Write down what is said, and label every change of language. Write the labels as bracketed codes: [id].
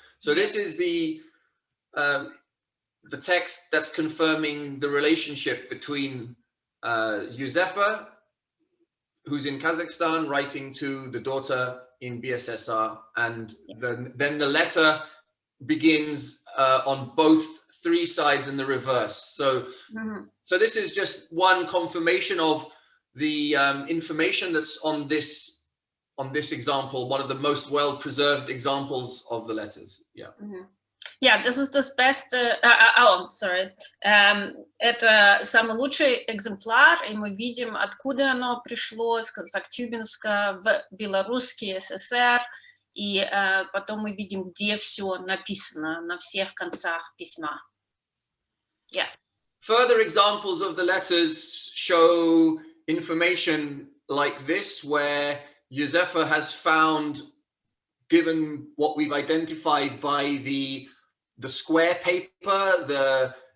[en] So this is the text that's confirming the relationship between Juzefe, who's in Kazakhstan, writing to the daughter in BSSR, and then the letter begins on both 3 sides and the reverse. So, so this is just one confirmation of the information that's on this example, one of the most well-preserved examples of the letters. Yeah. [ru] Yeah, [de] das ist das beste, [ru] это самый лучший экземпляр, и мы видим, откуда оно пришло, с Актюбинска в Белорусский СССР, и потом мы видим, где все написано на всех концах письма. [en] Yeah. Further examples of the letters show information like this, where Юзефе has found, given what we've identified by the square paper,